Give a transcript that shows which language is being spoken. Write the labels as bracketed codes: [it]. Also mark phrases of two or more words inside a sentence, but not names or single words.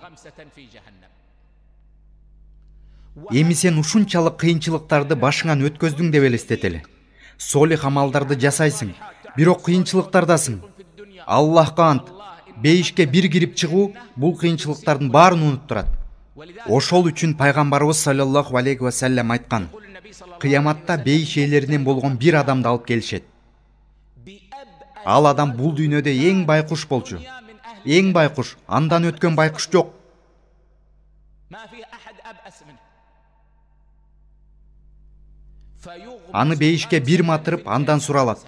[ky] Эми сен ушунчалык кыйынчылыктарды башыңан өткөздүң деп элестетели. Солих амалдарды жасайсың, бирок кыйынчылыктардасың. Аллахка ант, бейишке бир кирип чыгуу бул кыйынчылыктардын баарын унуттурат. Ошол үчүн пайгамбарыбыз [ar] صلى الله عليه وسلم [ky] айткан: "Кыяматта бейиш ээлеринен болгон бир адамды алып келишет. Ал адам бул дүйнөдө эң байкуш болчу. Эң байкуш, андан өткөн байкуш жок. Аны бейишке бир матырып, андан суралат.